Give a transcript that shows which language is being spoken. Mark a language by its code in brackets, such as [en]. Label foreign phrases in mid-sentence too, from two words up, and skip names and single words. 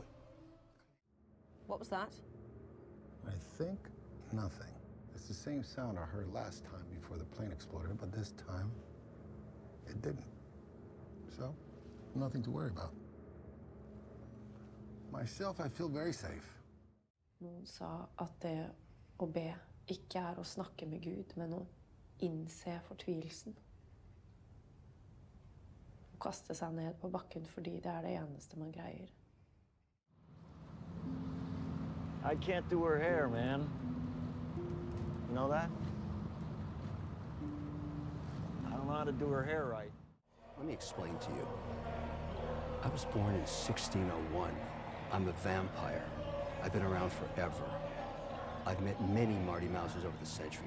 [en] What was that? I think nothing. It's the same sound I heard last time before the plane exploded, but this time it didn't. So, nothing to worry about. Myself, I feel very safe. [no] Noen sa at det å be ikke å snakke med Gud, men å innse fortvilelsen. Å kaste seg ned på bakken fordi det det eneste man greier. [en] I can't do her hair, man. You know that? I don't know how to do her hair right. Let me explain to you. I was born in 1601. I'm a vampire. I've been around forever. I've met many Marty Mousers over the centuries.